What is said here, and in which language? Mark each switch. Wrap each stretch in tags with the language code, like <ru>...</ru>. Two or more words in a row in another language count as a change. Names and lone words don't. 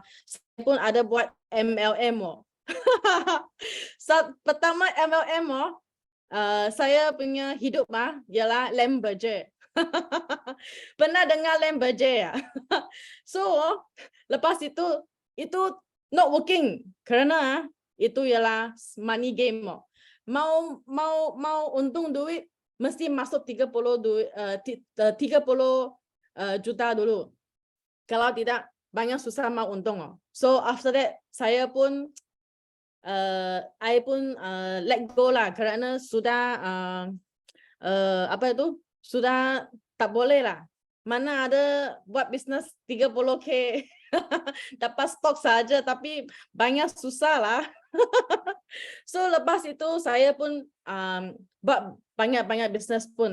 <ms>Saya pun ada buat MLM. Pertama MLM saya punya hidup ialah lem berje. Pernah dengar lem berje ya? So lepas itu</ms> <en>not working</en> <ms>kerana itu ialah money game. Mau untung duit mesti masuk 30 juta dulu. Kalau tidak banyak susah mau untung.</ms> <en>So after that</en> <ms>saya pun</ms> <en>let go</en> <ms>lah kerana sudah sudah tak boleh lah. Mana ada buat bisnes 30K dapat stok saja tapi banyak susah lah. So lepas itu saya pun buat banyak-banyak business pun.</ms>